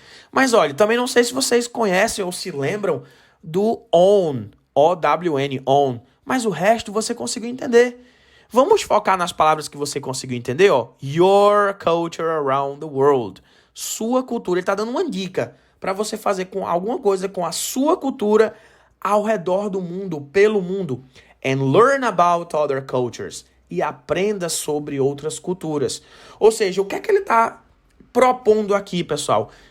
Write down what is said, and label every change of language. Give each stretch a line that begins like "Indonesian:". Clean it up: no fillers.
Portuguese: Mas olha, também não sei se vocês conhecem ou se lembram do own, O-W-N, own. Mas o resto você conseguiu entender. Vamos focar nas palavras que você conseguiu entender, ó.
English: Your culture around the world.
Portuguese: Sua cultura. Ele está dando uma dica para você fazer com alguma coisa com a sua cultura ao redor do mundo, pelo mundo.
English: And learn about other cultures.
Portuguese: E aprenda sobre outras culturas. Ou seja, o que é que ele está propondo aqui, pessoal?